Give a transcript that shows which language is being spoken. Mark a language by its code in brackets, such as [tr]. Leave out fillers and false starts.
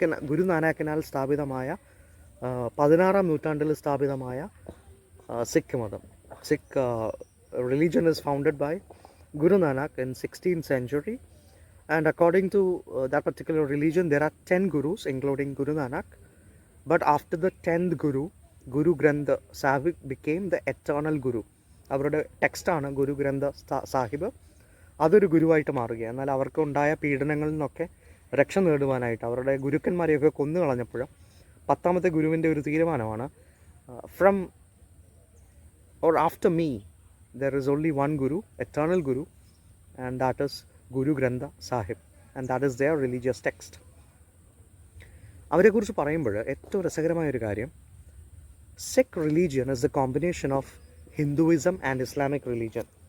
[ml] ഗുരുനാനാക്കിനാൽ സ്ഥാപിതമായ 16ാം നൂറ്റാണ്ടിൽ സ്ഥാപിതമായ സിഖ് മതം. [en] Sikh religion is founded by Guru Nanak in 16th century, and according to that particular religion there are 10 gurus including Guru Nanak, but after the 10th guru, Guru Granth Sahib became the eternal guru. [ml] അവരുടെ ടെക്സ്റ്റാണ് ഗുരു ഗ്രന്ഥ സാഹിബ്. അതൊരു ഗുരുവായിട്ട് മാറുകയാണ്. എന്നാൽ അവർക്കുണ്ടായ പീഡനങ്ങളിൽ നിന്നൊക്കെ രക്ഷ നേടുവാനായിട്ട് അവരുടെ ഗുരുക്കന്മാരെയൊക്കെ കൊന്നു കളഞ്ഞപ്പോൾ 10ാമത്തെ ഗുരുവിൻ്റെ ഒരു തീരുമാനമാണ്, [en] From or after me there is only one guru, eternal guru, and that is Guru Granth Sahib, and that is their religious text. [ml] അവരെക്കുറിച്ച് പറയുമ്പോൾ ഏറ്റവും രസകരമായൊരു കാര്യം, [en] Sikh religion is the combination of Hinduism and Islamic religion.